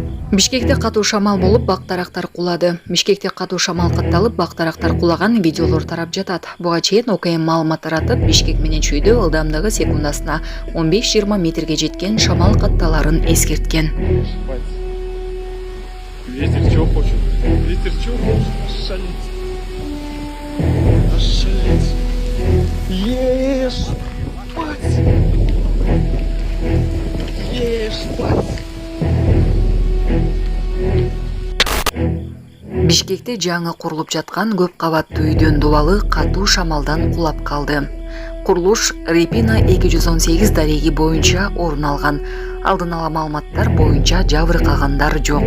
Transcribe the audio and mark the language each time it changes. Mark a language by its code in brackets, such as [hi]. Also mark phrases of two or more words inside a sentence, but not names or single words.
[ky] Бишкекте катуу шамал болуп, бактарактар кулады. Бишкекте катуу шамал катталып, бактарактар кулаган видеолор тарап жатат. Буга чейин ОКМ маалымат таратып, Бишкек менен Чүйдө ылдамдыгы секундасына 15-20 метрге жеткен шамал катталарын эскерткен. [ru] Ветер чего хочет? Ветер чего хочет? Шалить. Шалить. Ешь, спать. Ешь, спать. [ky] Бишкекте жаңы курулуп жаткан көп кабаттуу үйдөн дубалы катуу шамалдан кулап калды. Курулуш Репина 218 дареги боюнча орун алган. Алдын ала маалыматтар боюнча жабыркагандар жок.